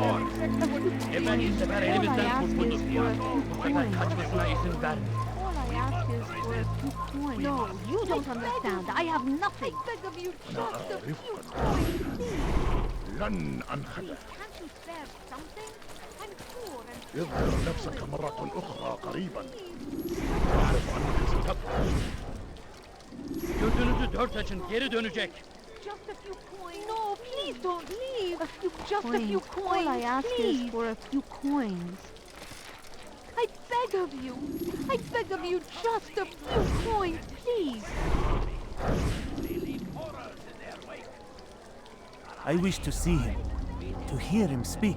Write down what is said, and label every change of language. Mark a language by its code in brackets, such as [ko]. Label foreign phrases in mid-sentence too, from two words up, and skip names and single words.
[en] All I ask is for a few coins. All I ask is for a few coins. No, you don't understand. I have nothing. I beg of you, just a few coins, please. [ar] لن أنخدع. [en] Can't you spare something? I'm poor and [ar] اظهر نفسك مرة أخرى قريبا. أعرف أنك ستبقى. [tr] Gözünüzü dört açın, geri dönecek. [en] just a few coins. No, please don't leave. Just a few coins. All I ask is for a few coins. I beg of you. I beg of you, just a few coins, please. I wish to see him, to hear him speak.